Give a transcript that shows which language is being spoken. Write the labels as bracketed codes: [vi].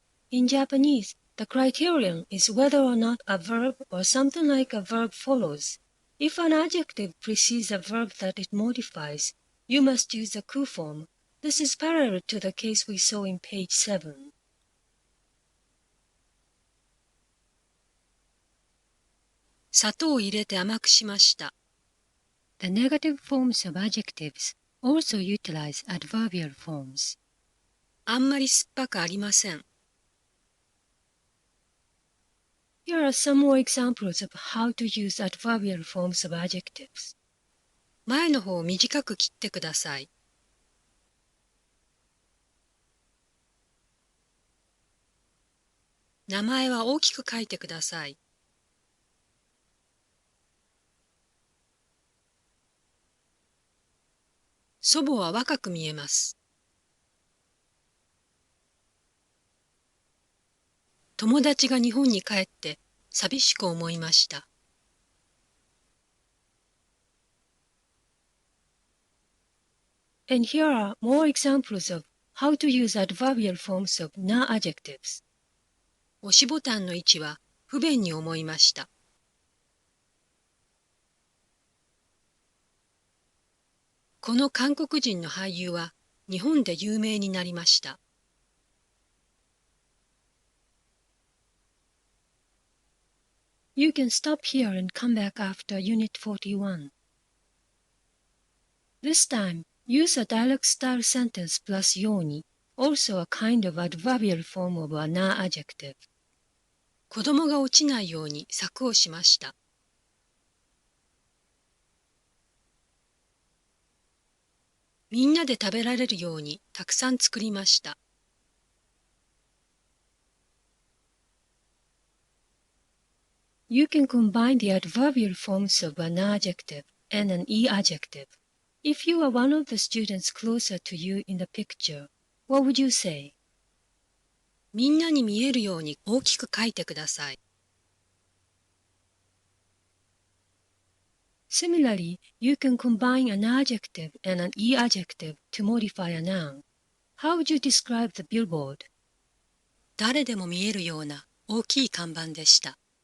[en] In Japanese, the criterion is whether or not a verb or something like a verb follows. If an adjective precedes a verb that it modifies, you must use the ku form. This is parallel to the case we saw in page 7. [ja] 砂糖を入れて甘くしました。 [en] The negative forms of adjectives also utilize adverbial forms. [ja] あんまり酸っぱくありません。 [en] Here are some more examples of how to use adverbial forms of adjectives. [ja] 前の方を短く切ってください。名前は大きく書いてください。祖母は若く見えます。友達が日本に帰って寂しく思いました。 [en] And here are more examples of how to use adverbial forms of Na-adjectives. [ja] 押しボタンの位置は不便に思いました。この韓国人の俳優は日本で有名になりました。 [en] You can stop here and come back after Unit 41. This time, use a dialogue-style sentence plus yoni, also a kind of adverbial form of a na-adjective. [ja] 子供が落ちないように柵をしました。みんなで食べられるようにたくさん作りました。 [en] You can combine the adverbial forms of an adjective and an I-adjective. If you are one of the students closer to you in the picture, what would you say? [ja] みんなに見えるように大きく書いてください。 [en] Similarly, you can combine an adjective and an I-adjective to modify a noun. How would you describe the billboard? [ja] 誰でも見えるような大きい看板でした。